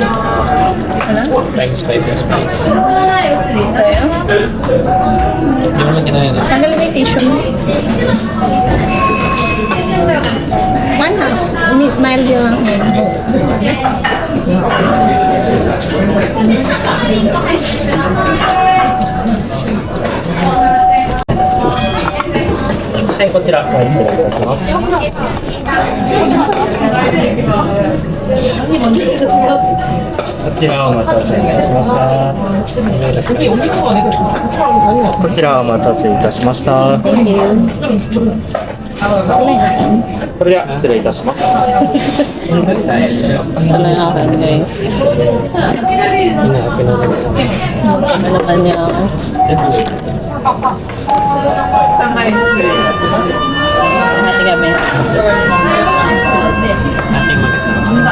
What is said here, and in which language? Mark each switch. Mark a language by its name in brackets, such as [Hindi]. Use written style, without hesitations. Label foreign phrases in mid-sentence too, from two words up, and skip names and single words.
[Filipino] Times 5 yung spice. Hindi mo naman ginaya na. Tanggal na yung tissue mo. 1/2. Mild yung [Japanese] こちら、失礼いたします。こちらお待たせいたしました。こちらお待たせいたしました。 [English] Thank you. [Japanese] それでは失礼いたします。 [Filipino] Ito na yung akin guys. Ano naman niya ako. Hati kami. Ating mag-asama.